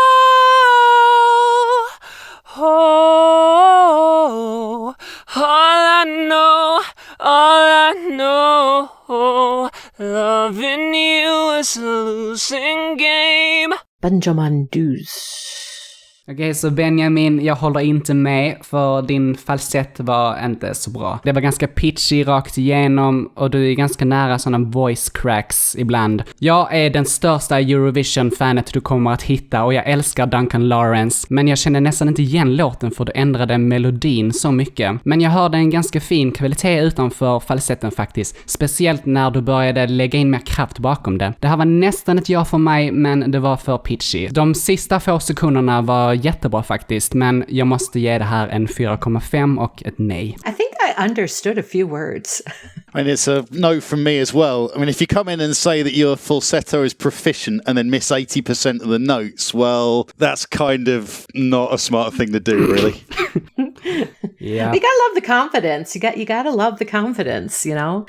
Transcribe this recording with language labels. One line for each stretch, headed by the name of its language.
English: Oh, oh, all I know, loving you is a losing game. Benjamin Duzs.
Swedish: Okej, så Benjamin, jag håller inte med för din falsett var inte så bra. Det var ganska pitchy rakt igenom och du är ganska nära sådana voice cracks ibland. Jag är den största Eurovision-fanet du kommer att hitta och jag älskar Duncan Laurence, men jag känner nästan inte igen låten för du ändrade melodin så mycket. Men jag hörde en ganska fin kvalitet utanför falsetten faktiskt, speciellt när du började lägga in mer kraft bakom det. Det här var nästan ett ja för mig, men det var för pitchy. De sista få sekunderna var jättebra faktiskt, men jag måste ge det här en 4,5 och ett nej.
English: I think I understood a few words. And it's a no from me as well. I mean, if you come in and say that your falsetto is proficient and then miss 80% of the notes, well, that's kind of not a smart thing to do, really. Yeah. You gotta love the confidence. You gotta love the confidence, you know?